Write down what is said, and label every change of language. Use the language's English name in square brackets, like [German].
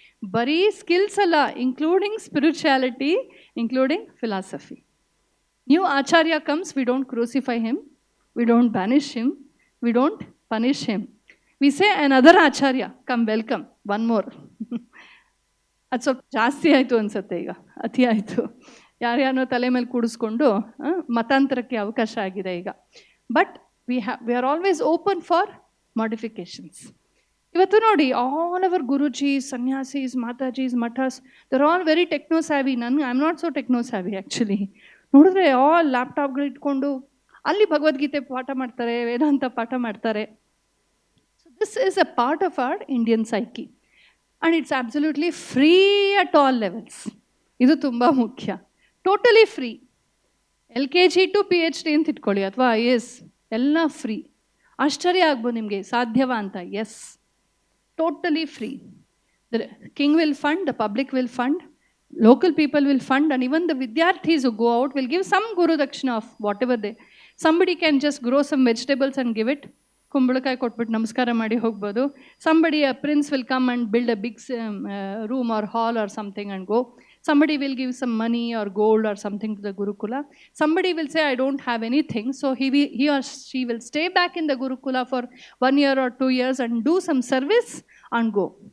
[Kannada] Bari skills alla, [English] including spirituality, including philosophy. New Acharya comes, we don't crucify him, we don't banish him, we don't punish him. We say another Acharya, come welcome, one more. [Kannada] ಅದು ಸ್ವಲ್ಪ ಜಾಸ್ತಿ ಆಯಿತು ಅನ್ಸುತ್ತೆ, ಈಗ ಅತಿ ಆಯಿತು. ಯಾರ್ಯಾರನೋ ತಲೆ ಮೇಲೆ ಕೂಡಿಸ್ಕೊಂಡು ಮತಾಂತರಕ್ಕೆ ಅವಕಾಶ ಆಗಿದೆ ಈಗ. [English] But we are always open for modifications. [Kannada] ಇವತ್ತು ನೋಡಿ, [English] All our gurujis, sanyasis, matajis, mathas, they're all very techno savvy. I am not so techno savvy actually. [Kannada] ನೋಡಿದ್ರೆ ಆಲ್ ಲ್ಯಾಪ್ಟಾಪ್ಗಳು ಇಟ್ಕೊಂಡು ಅಲ್ಲಿ ಭಗವದ್ಗೀತೆ ಪಾಠ ಮಾಡ್ತಾರೆ, ವೇದಾಂತ ಪಾಠ ಮಾಡ್ತಾರೆ. [English] So this is a part of our Indian psyche, and it's absolutely free at all levels. [Kannada] ಇದು ತುಂಬ ಮುಖ್ಯ. [English] Totally free. [Kannada] LKG to PhD ಅಂತ ಇಟ್ಕೊಳ್ಳಿ, ಅಥವಾ IAS, ಎಲ್ಲ ಫ್ರೀ. ಆಶ್ಚರ್ಯ ಆಗ್ಬೋದು ನಿಮಗೆ, ಸಾಧ್ಯವಾ ಅಂತ. [English] Yes, totally free. The king will fund, the public will fund, local people will fund, and even the vidyarthis who go out will give some guru dakshina of whatever they. Somebody can just grow some vegetables and give it. [Kannada] ಕುಂಬಳಕಾಯಿ ಕೊಟ್ಬಿಟ್ಟು ನಮಸ್ಕಾರ ಮಾಡಿ ಹೋಗ್ಬೋದು. [English] Somebody, a prince will come and build a big room or hall or something and go. Somebody will give some money or gold or something to the Gurukula. Somebody will say, I don't have anything, so he or she will stay back in the Gurukula for 1 year or 2 years and do some service and go.